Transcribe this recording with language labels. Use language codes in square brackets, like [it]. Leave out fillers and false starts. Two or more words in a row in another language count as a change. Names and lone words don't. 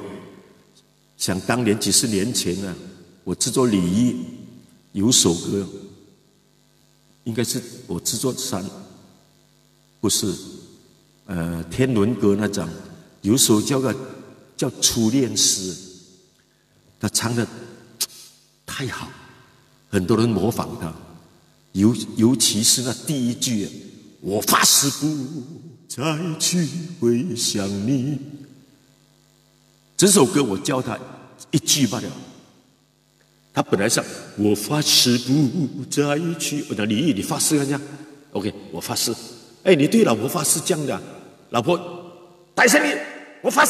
[zh] 想當年幾十年前啊，我製作禮儀有首歌，應該是我製作不是，天倫歌那張，有首叫初戀詩，他唱得太好，很多人模仿他，尤其是那第一句，我發誓不再去回想你。整首歌我教他一句罷了，他本來想我發誓不再去，我講你發誓看下 ，OK， 我發誓， 哎，你对老婆发誓这样的、啊，老婆，大声点，我发誓。